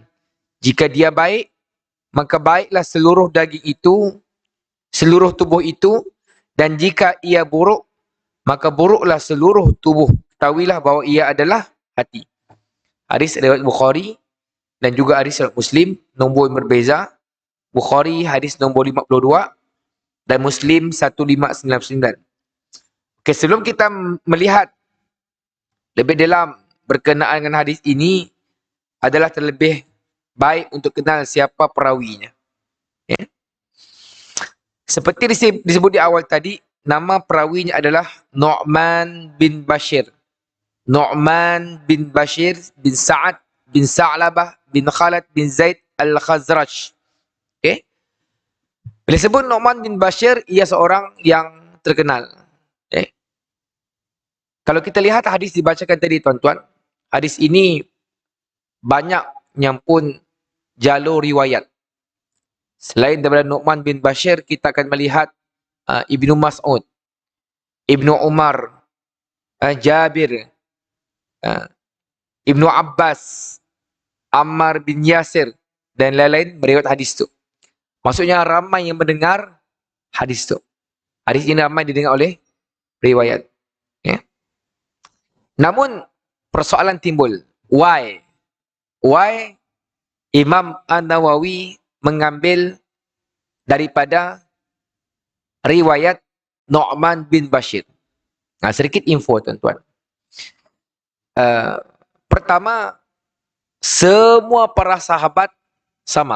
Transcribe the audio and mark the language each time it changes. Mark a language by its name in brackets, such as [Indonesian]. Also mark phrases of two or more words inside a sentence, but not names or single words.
[Malay] Jika dia baik, maka baiklah seluruh daging itu, seluruh tubuh itu, dan jika ia buruk, maka buruklah seluruh tubuh. Ketahuilah bahawa ia adalah hati. Hadis riwayat Bukhari dan juga hadis riwayat Muslim, nombor yang berbeza. Bukhari hadis nombor 52 dan Muslim 1599. Okay, sebelum kita melihat lebih dalam berkenaan dengan hadis ini, adalah terlebih baik untuk kenal siapa perawinya. Ya. Seperti disebut di awal tadi, nama perawinya adalah Nu'man bin Bashir. Nu'man bin Bashir bin Sa'ad bin Sa'labah bin Khalid bin Zaid Al-Khazraj. Okay? Bila sebut Nu'man bin Bashir, ia seorang yang terkenal. Okay? Kalau kita lihat hadis dibacakan tadi, tuan-tuan, hadis ini banyak yang pun jalur riwayat. Selain daripada Nu'man bin Bashir, kita akan melihat Ibnu Mas'ud, Ibnu Umar, Jabir, Ibnu Abbas, Ammar bin Yasir, dan lain-lain meriwayat hadis itu. Maksudnya ramai yang mendengar hadis itu. Hadis ini ramai didengar oleh riwayat. Ya. Namun persoalan timbul. [English] Why? Why [Malay] Imam An-Nawawi mengambil daripada riwayat Nu'man bin Bashir? Nah, sedikit info, tuan-tuan. Pertama, semua para sahabat sama.